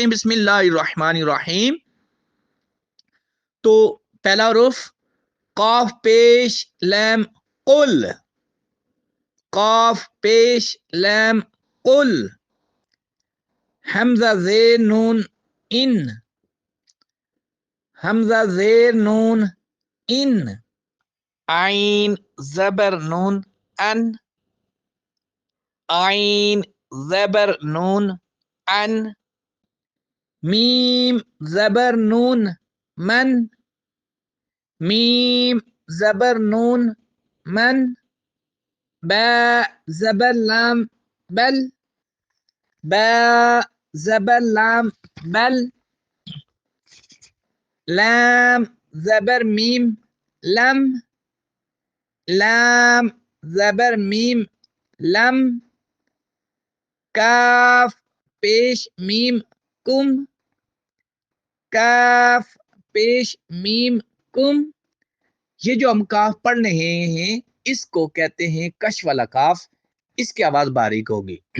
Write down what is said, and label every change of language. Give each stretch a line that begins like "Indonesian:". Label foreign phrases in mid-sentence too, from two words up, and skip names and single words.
Arabic: بسم اللہ الرحمن الرحیم۔
Urdu: تو پہلا حرف قاف پیش لام قل، قاف پیش لام قل، حمزہ زیر نون ان، حمزہ زیر نون ان، عین زبر نون ان، عین زبر نون ان، میم زبر نون من، میم زبر نون من، با زبر لام بل، با زبر لام بل، لام زبر میم لم، لام زبر میم لم، کاف پیش میم کم، کاف پیش میم کم، یہ جو ہم کاف پڑھ رہے ہیں اس کو کہتے ہیں کش والا کاف، اس کی آواز باریک ہوگی۔